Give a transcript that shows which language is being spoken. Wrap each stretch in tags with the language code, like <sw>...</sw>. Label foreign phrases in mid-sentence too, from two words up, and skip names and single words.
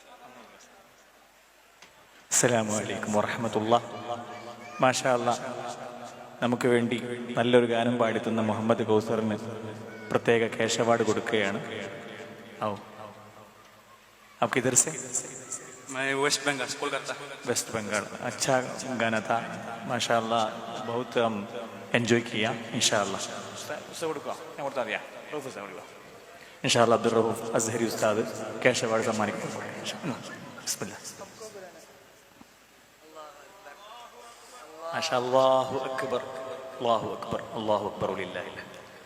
<ar>السلام عليكم ورحمة الله. ما شاء الله,</ar> <ml>നമുക്ക് വേണ്ടി നല്ലൊരു ഗാനം പാടിത്തുന്ന മുഹമ്മദ് കൗസറിന് പ്രത്യേക കേശ അവാർഡ് കൊടുക്കുകയാണ്.</ml> <hi>आपके इधर से? मैं वेस्ट बंगाल कोलकाता. वेस्ट बंगाल. अच्छा गाना था माशाअल्लाह, बहुत हम एंजॉय किया इंशाअल्लाह. इंशाअल्लाह अब्दुल रऊफ अजहरी उस्ताद कैश अवार्ड सम्मानित. बिस्मिल्लाह.</hi> <ar>ما شاء الله، الله أكبر، الله أكبر، الله أكبر، لله.</ar>